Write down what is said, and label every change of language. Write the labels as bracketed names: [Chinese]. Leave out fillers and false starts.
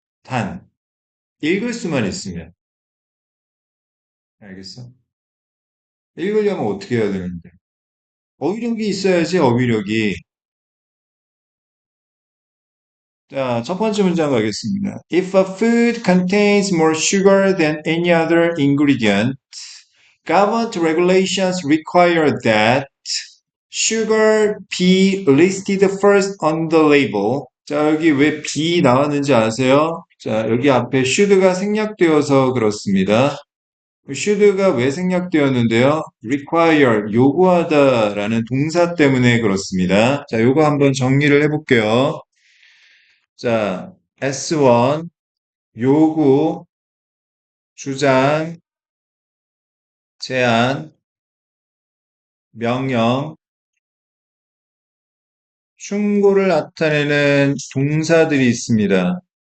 [Korean] 단, 읽을 수만 있으면. 알겠어? 읽으려면 어떻게 해야 되는데? 어휘력이 있어야지, 어휘력이. 자, 첫 번째 문장 가겠습니다. [English] If a food contains more sugar than any other ingredient, government regulations require that sugar be listed first on the label. [Korean] 자, 여기 왜 be 나왔는지 아세요? 자, 여기 앞에 should가 생략되어서 그렇습니다. should가 왜 생략되었는데요? require, 요구하다라는 동사 때문에 그렇습니다. 자, 요거 한번 정리를 해볼게요. 자, S1, 요구, 주장, 제안, 명령, 충고를 나타내는 동사들이 있습니다.